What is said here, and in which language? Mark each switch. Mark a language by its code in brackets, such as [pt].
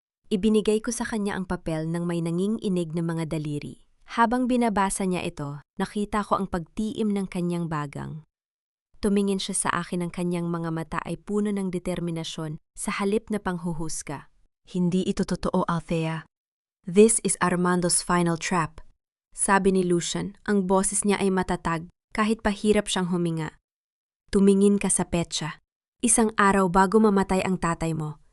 [tl] Ibinigay ko sa kanya ang papel ng may nanginginig na mga daliri. Habang binabasa niya ito, nakita ko ang pagtiim ng kanyang bagang. Tumingin siya sa akin, ang kanyang mga mata ay puno ng determinasyon sa halip na panghuhusga. "Hindi ito totoo, Althea. [en] This is Armando's final trap," [tl] sabi ni Lucian. Ang boses niya ay matatag kahit pahirap siyang huminga. "Tumingin ka sa petsa. Isang araw bago mamatay ang tatay mo.